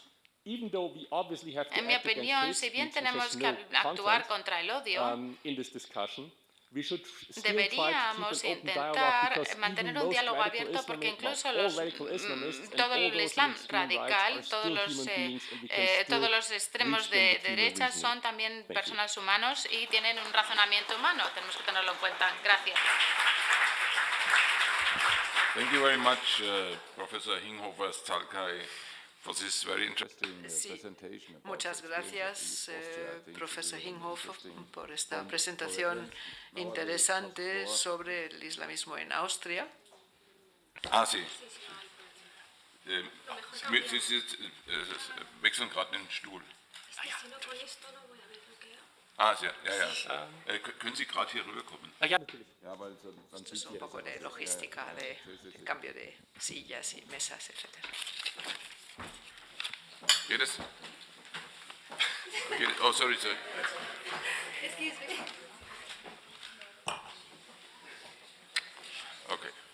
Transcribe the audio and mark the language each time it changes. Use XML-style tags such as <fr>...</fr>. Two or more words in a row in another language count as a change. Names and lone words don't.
<es>En mi opinión, si bien tenemos que actuar contra el odio, deberíamos intentar mantener un diálogo abierto porque incluso todo el Islam radical, todos los extremos de derecha son también personas humanos y tienen un razonamiento humano. Tenemos que tenerlo en cuenta. Gracias.</es> <en>Thank you very much, Professor Hinghofer-Stalkay.</en> <es>Sí, muchas gracias, profesor Hinghofer, por esta presentación interesante sobre el islamismo en Austria. Sí.</es> <de>Sie wechseln gerade den Stuhl. Ja. Können Sie gerade hier rüberkommen?</de> <es>Esto es un poco de logística, de cambio de sillas y mesas, etc.</es> <de>Geht es?</de> <en>Oh, sorry. Excuse me. Okay.</en>